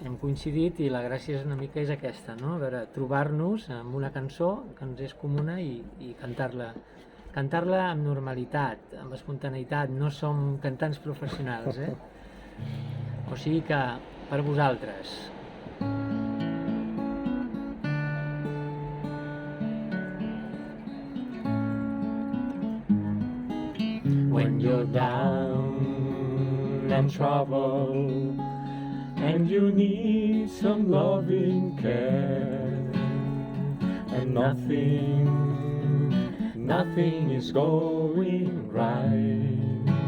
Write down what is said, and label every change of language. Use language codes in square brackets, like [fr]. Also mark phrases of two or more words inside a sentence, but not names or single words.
[ca] Hem coincidit i la gràcia és una mica és aquesta, no? A veure, trobar-nos amb una cançó que ens és comuna i cantar-la amb normalitat, amb espontaneïtat. No som cantants professionals, O sigui que, per vosaltres. [en] When you're down and troubled and you need some loving care, and nothing is going right.